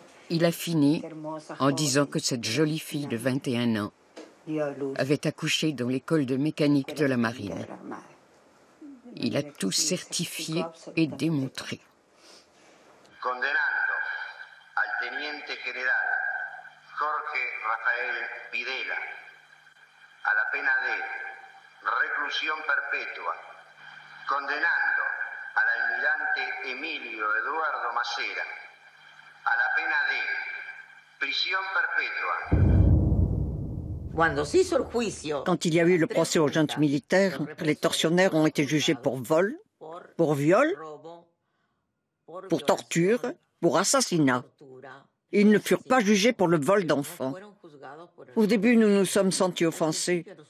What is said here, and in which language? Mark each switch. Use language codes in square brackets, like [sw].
[fr] Il a fini en disant que cette jolie fille de 21 ans avait accouché dans l'école de mécanique de la marine. Il a tout certifié et démontré. [es] Condenando al teniente general Jorge Rafael Videla a la pena de reclusión perpetua, condenando al almirante Emilio Eduardo Massera a la pena de prisión perpetua. [fr] Quand il y a eu le procès aux juntes militaires, les tortionnaires ont été jugés pour vol, pour viol, pour torture, pour assassinat. Ils ne furent pas jugés pour le vol d'enfants. Au début, nous nous sommes sentis offensés.